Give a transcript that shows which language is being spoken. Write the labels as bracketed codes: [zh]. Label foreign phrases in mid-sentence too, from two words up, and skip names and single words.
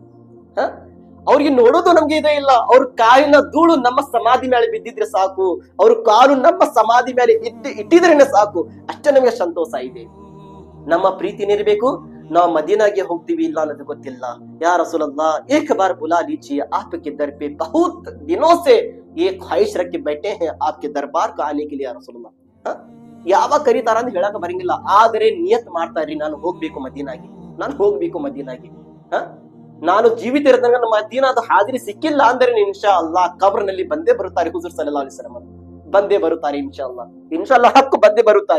[kn] ಅವ್ರಿಗೆ ನೋಡೋದು ನಮ್ಗೆ ಇದೇ ಇಲ್ಲ, ಅವ್ರ ಕಾಲಿನ ಧೂಳು ನಮ್ಮ ಸಮಾಧಿ ಮೇಲೆ ಬಿದ್ದಿದ್ರೆ ಸಾಕು, ಅವ್ರ ಕಾಲು ನಮ್ಮ ಸಮಾಧಿ ಮೇಲೆ ಇಟ್ಟಿದ್ರೇನೆ ಸಾಕು, ಅಷ್ಟೇ ನಮ್ಗೆ ಸಂತೋಷ ಇದೆ. ನಮ್ಮ ಪ್ರೀತಿನೇ ಇರಬೇಕು. ನಾವು ಮದೀನಾಗೆ ಹೋಗ್ತೀವಿ ಇಲ್ಲ ಅನ್ನೋದು ಗೊತ್ತಿಲ್ಲ. [ar] يا رسول الله, [hi] एक बार बुला लीजिए आपके दर पे बहुत दिनों से ये ख्वाहिश रख के बैठे हैं आपके दरबार को आने के लिए [ar] يا رسول الله. [kn] ಯಾವಾಗ ಕರೀತಾರ ಅಂತ ಹೇಳಕ್ ಬರಂಗಿಲ್ಲ, ಆದ್ರೆ ನಿಯತ್ ಮಾಡ್ತಾರ್ರಿ, ನಾನು ಹೋಗ್ಬೇಕು ಮದೀನಾಗೆ. ನಾನು ಜೀವಿತ ಇರತಂಗ ನಮ್ಮ ಮದೀನಾದ ಹಾಜರಿ ಸಿಕ್ಕಿಲ್ಲ ಅಂದ್ರೆ [ar] إن شاء الله [kn] ಕಬ್ರ್ನಲ್ಲಿ ಬಂದೇ ಬರುತ್ತಾರೆ. ಹುಜೂರ್ [ar] صلى الله عليه وسلم [kn] ಬಂದೇ ಬರುತ್ತಾರೆ [ar] إن شاء الله [kn] ಹಕ್ಕು ಬಂದೇ ಬರುತ್ತಾರೆ.